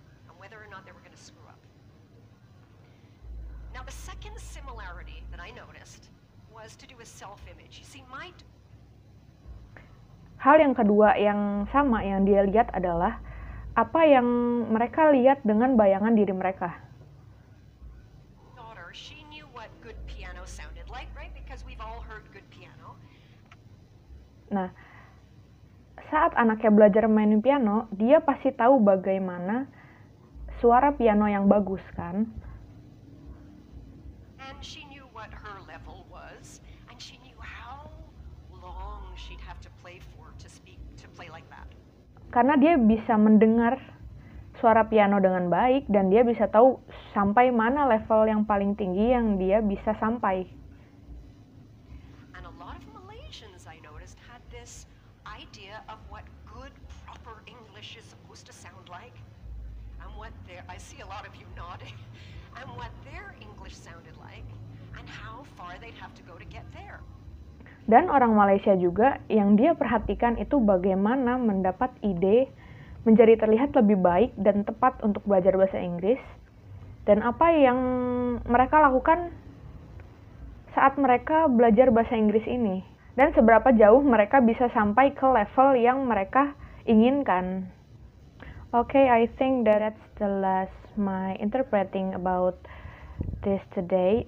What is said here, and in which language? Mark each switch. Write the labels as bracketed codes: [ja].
[en] And whether or not they were going to screw up. Now the second similarity that I noticed was to do with self-image. You see, [id] Hal yang kedua yang sama yang dia lihat adalah apa yang mereka lihat dengan bayangan diri mereka. [en] daughter, she knew what good piano sounded like, right? Because we've all heard good piano. [id] Nah, saat anaknya belajar main piano, dia pasti tahu bagaimana suara piano yang bagus, kan? [en] And she knew what her level was, and she knew how long she'd have to play for to play like that. [id] Karena dia bisa mendengar suara piano dengan baik dan dia bisa tahu sampai mana level yang paling tinggi yang dia bisa sampai. [en] And a lot of Malaysians, I noticed, had this idea of what good, proper English is supposed to sound like, and I see a lot of you nodding, and what their English sounded like, and how far they'd have to go to get there. [id] Dan orang Malaysia juga yang dia perhatikan itu bagaimana mendapat ide menjadi terlihat lebih baik dan tepat untuk belajar bahasa Inggris, dan apa yang mereka lakukan saat mereka belajar bahasa Inggris ini, dan seberapa jauh mereka bisa sampai ke level yang mereka inginkan. [en] Okay, I think that's the last my interpreting about this today.